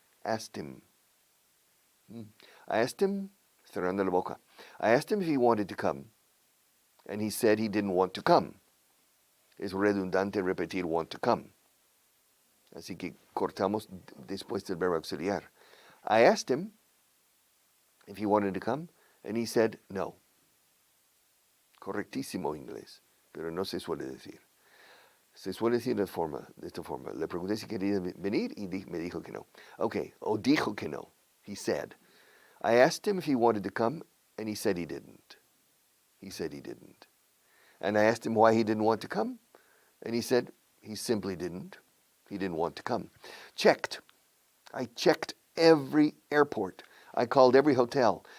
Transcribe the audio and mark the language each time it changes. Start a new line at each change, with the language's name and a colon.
English: I asked him,
Spanish: cerrando la boca.
English: I asked him if he wanted to come, and he said he didn't want to come.
Spanish: Es redundante repetir
English: want to come.
Spanish: Así que cortamos después del verbo auxiliar.
English: I asked him if he wanted to come, and he said no.
Spanish: Correctísimo inglés, pero no se suele decir. Se suele decir de esta forma. Le pregunté si quería venir y me dijo que no. Okay, o dijo que no.
English: He said. I asked him if he wanted to come, and he said he didn't. And I asked him why he didn't want to come, and he said he simply didn't. He didn't want to come. Checked. I checked every airport. I called every hotel.